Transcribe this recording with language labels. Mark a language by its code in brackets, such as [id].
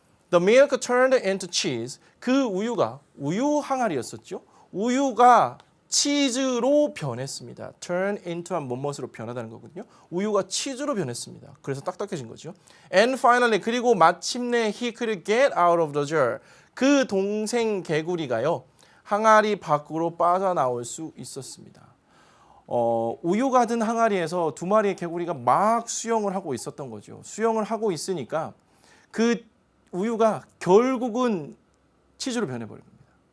[en] The milk turned into cheese. [ko] 그 우유가 우유 항아리였었죠. 우유가 치즈로 변했습니다. turn into 한 뭐뭇으로 변하다는 거거든요. 우유가 치즈로 변했습니다. 그래서 딱딱해진 거죠. [en] And finally, [ko] 그리고 마침내 [en] he could get out of the jar. [ko] 그 동생 개구리가요. 항아리 밖으로 빠져나올 수 있었습니다. 우유가 든 항아리에서 두 마리의 개구리가 막 수영을 하고 있었던 거죠. 수영을 하고 있으니까 그 우유가 결국은 치즈로 변해버린 겁니다.